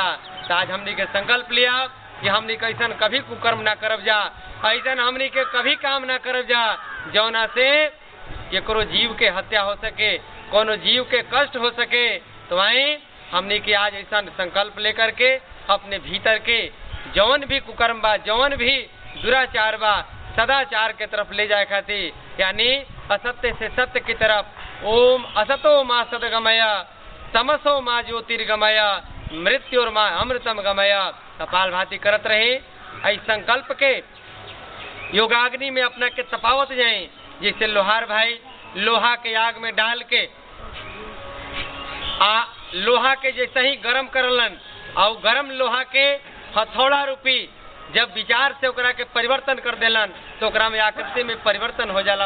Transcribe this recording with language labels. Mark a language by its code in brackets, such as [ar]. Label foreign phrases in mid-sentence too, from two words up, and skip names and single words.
[bho] तो आज हमनी के संकल्प लिया कि हमनी के ऐसा कभी कुकर्म ना करब जा, ऐसा हमनी के कभी काम ना करब जा जौना से केकरो जीव के हत्या हो सके, कोनो जीव के कष्ट हो सके। तो आई हमनी के आज ऐसा संकल्प लेकर के अपने भीतर के जौन भी कुकर्म बा, जौन भी दुराचार बा, सदाचार के तरफ ले जाए खातिर, यानी असत्य से सत्य की तरफ। [sa] ओम असतो मा सद्गमय तमसो मा ज्योतिर्गमय मृत्युर मा अमृतम गमय। [bho] कपाल भाती करत रहे। इस संकल्प के योगाग्नि में अपना के तपावत जाए। जैसे लोहार भाई लोहा के आग में डाल के लोहा के जैसे ही गरम करलन और गरम लोहा के हथौड़ा रूपी जब विचार से ओकरा के परिवर्तन कर देलन तो ओकरा में आकृति में परिवर्तन हो जाला।